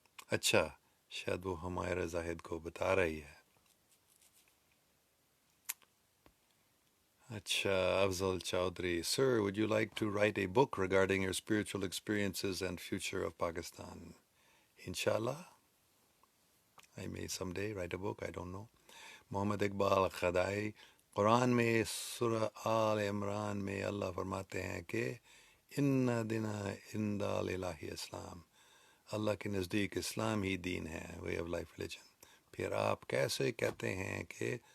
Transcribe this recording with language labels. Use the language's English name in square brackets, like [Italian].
[Urdu] اچھا، شاید وہ حمیرہ زاہد کو بتا رہی ہے. [English] اچھا، Afzal Chaudhry, Sir, would you like to write a book regarding your spiritual experiences and future of Pakistan? Inshallah, I may someday write a book, I don't know. [Urdu] محمد اقبال خدائی، قرآن میں سورہ آل عمران میں اللہ فرماتے ہیں کہ [Arabic] ان دین عند الہ اسلام، [Urdu] اللہ کے نزدیک اسلام ہی دین ہے، [English] Way of life religion. [Urdu] پھر آپ کیسے کہتے ہیں کہ